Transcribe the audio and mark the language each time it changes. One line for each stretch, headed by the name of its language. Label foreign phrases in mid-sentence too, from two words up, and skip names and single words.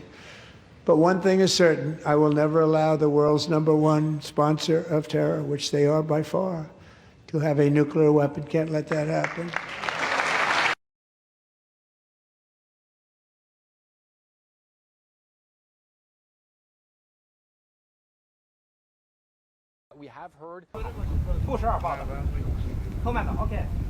English: But one thing is certain, I will never allow the world's #1 sponsor of terror, which they are by far, to have a nuclear weapon. Can't let that happen. We have heard.
Chinese: 42 报的，后面的 OK。